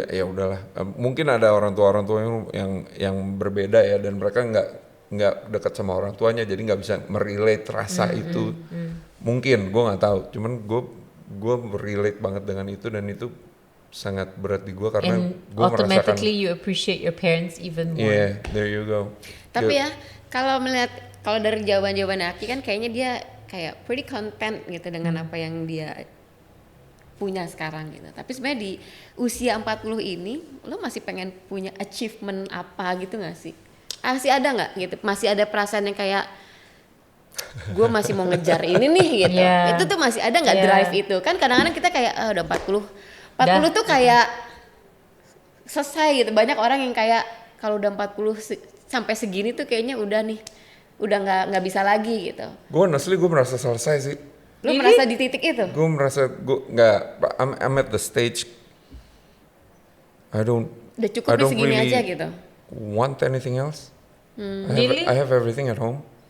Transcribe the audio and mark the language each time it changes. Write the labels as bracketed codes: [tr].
[id] Ya udahlah, mungkin ada orang tua yang berbeda ya, dan mereka nggak dekat sama orang tuanya jadi nggak bisa merelate rasa itu. Mungkin gue nggak tahu, cuman gue relate banget dengan itu, dan itu sangat berat di gue karena gue merasakan. [en] Automatically you appreciate your parents even more. Yeah, there you go. [id] Tapi ya kalau dari jawaban Aki kan kayaknya dia kayak [en] pretty content [id] gitu dengan apa yang dia punya sekarang gitu. Tapi sebenarnya di usia 40 ini lo masih pengen punya achievement apa gitu gak sih? Masih ada nggak gitu? Masih ada perasaan yang kayak gue masih mau ngejar ini nih gitu. Itu tuh masih ada nggak drive itu? Kan kadang-kadang kita kayak udah 40 tuh kayak selesai gitu. Banyak orang yang kayak kalau udah 40 sampai segini tuh kayaknya udah nggak bisa lagi gitu. Gue honestly gue merasa selesai sih. Lu merasa di titik itu? Gue merasa [en] I'm at the stage [id] udah cukup di segini [en] really [id] aja gitu. [en] Want anything else? I have everything at home.